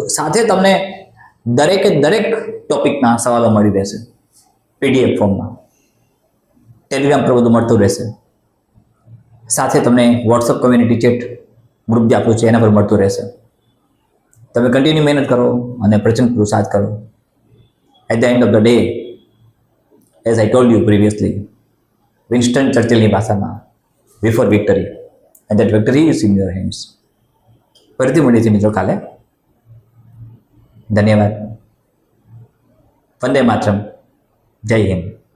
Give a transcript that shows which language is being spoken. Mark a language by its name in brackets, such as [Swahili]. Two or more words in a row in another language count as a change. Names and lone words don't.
[Gujarati] સાથે તમને દરેકે દરેક ટોપિકના સવાલો મળી રહેશે પીડીએફ ફોર્મમાં. ટેલિગ્રામ પર બધું મળતું રહેશે. સાથે તમને [English] WhatsApp community chat group [Gujarati] જે આપ્યું છે એના પર મળતું રહેશે. તમે કન્ટિન્યુ મહેનત કરો અને પ્રચંડ પુરુષાર્થ કરો. [English] At the end of the day, as I told you previously, [Gujarati] વિન્સ્ટન ચર્ચિલની ભાષામાં, [English] before victory, and that victory is in your hands. [Gujarati] ફરીથી મળીએ છીએ મિત્રો કાલે. ધન્યવાદ. વંદે માતરમ. જય હિન્દ.